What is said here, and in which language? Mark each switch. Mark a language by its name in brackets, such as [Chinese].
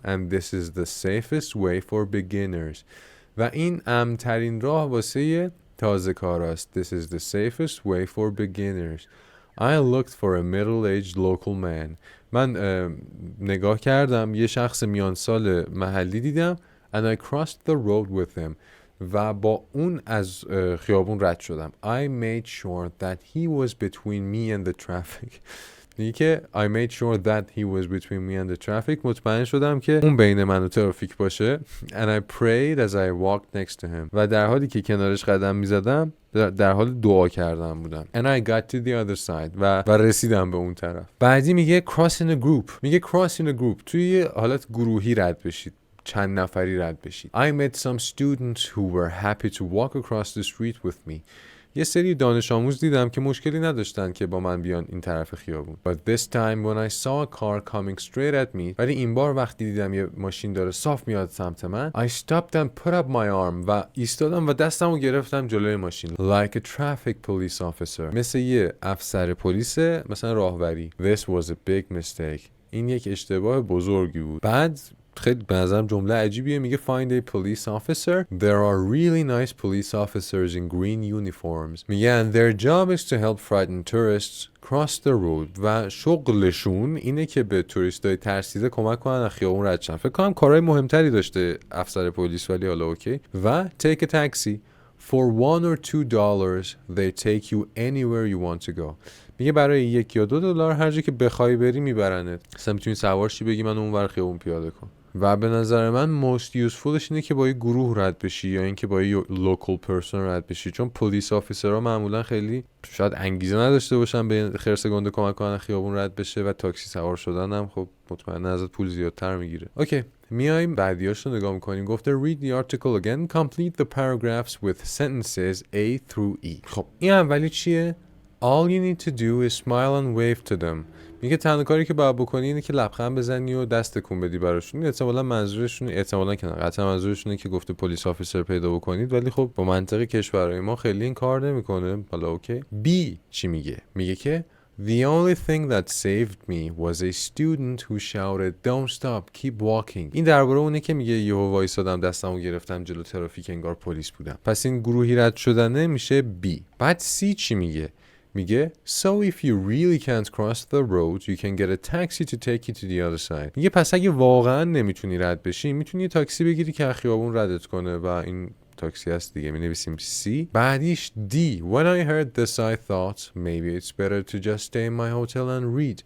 [English] And this is the safest way for beginners. [Persian] و این امن‌ترین راه واسه تازه کاراست. [English] This is the safest way for beginners. I looked for a middle-aged local man. [Persian] من نگاه کردم یه شخص میان سال محلی دیدم. [English] And I crossed the road with him. [Persian] و با اون از خیابون رد شدم. [English] I made sure that he was between me and the traffic. [Persian] میگه که [English] I made sure that he was between me and the traffic. [Persian] مطمئن شدم که اون بین من و ترافیک باشه. [English] And I prayed as I walked next to him. [Persian] و در حالی که کنارش قدم میزدم در حال دعا کردم بودم. [English] And I got to the other side. [Persian] و رسیدم به اون طرف. بعدی میگه [English] cross in a group. میگه cross in a group. [Persian] توی حالت گروهی رد بشید. چند نفری رد بشید. [English] I met some students who were happy to walk across the street with me. [Persian] یه سری دانش آموز دیدم که مشکلی نداشتن که با من بیان این طرف خیابون. [English] But this time when I saw a car coming straight at me. [Persian] ولی این بار وقتی دیدم یه ماشین داره صاف میاد سمت من. [English] I stopped and put up my arm. [Persian] و ایستادم و دستمو گرفتم جلوی ماشین. [English] Like a traffic police officer. [Persian] مثل یه افسر پلیس مثلا راهبری. [English] This was a big mistake. [Persian] این یک اشتباه بزرگی بود. بعد خیلی به نظرم جمله عجیبیه. میگه [English] find a police officer. There are really nice police officers in green uniforms. [Persian] میگه [English] and their job is to help frightened tourists cross the road. [Persian] و شغلشون اینه که به توریستای ترسیده کمک کنن از خیابون رد شن. فکر کنم کارهای مهمتری داشته افسر پلیس ولی حالا اوکی. [English] و take a taxi. For $1 or $2 they take you anywhere you want to go. [Persian] میگه برای $1 یا $2 هر جا که بخوای بری میبرنت. مثلا میتونی سوار شی بگی من اونور خیابون پیاده کن. و به نظر من [English] most usefulش [Persian] اینه که با یه گروه رد بشی یا اینکه با یه [English] local person [Persian] رد بشی، چون پلیس آفیسرها معمولا خیلی شاید انگیزه نداشته باشن به خرس گنده کمک کنن خیابون رد بشه و تاکسی سوار شدن هم خب مطمئنا ازت پول زیادتر میگیره. اوکی، میایم بعدیاش رو نگاه میکنیم. گفته [English] read the article again, complete the paragraphs with sentences A through E. [Persian] خب این اولی چیه؟ [English] All you need to do is smile and wave to them. [Persian] میگه تنها کاری که باید بکنی اینه که لبخند بزنی و دست تکون بدی براشون. احتمالاً منظورشون قطعا منظورشونه که گفته پلیس آفیسر پیدا بکنید، ولی خب با منطق کشورهای ما خیلی این کار نمیکنه. حالا اوکی. B چی میگه؟ میگه که [English] The only thing that saved me was a student who shouted don't stop keep walking. [Persian] این درباره اونه که میگه یهو وایسادم دستمو گرفتم جلو ترافیک انگار پلیس بودم. پس این گروهی رد شدنه میشه B. بعد C چی میگه؟ میگه [English] So if you really can't cross the road you can get a taxi to take you to the other side. [Persian] میگه پس اگه واقعا نمیتونی رد بشی میتونی یه تاکسی بگیری که خیابون ردت کنه و این تاکسی هست دیگه، می‌نویسیم C. بعدیش D. [English] When I heard this I thought maybe it's better to just stay in my hotel and read.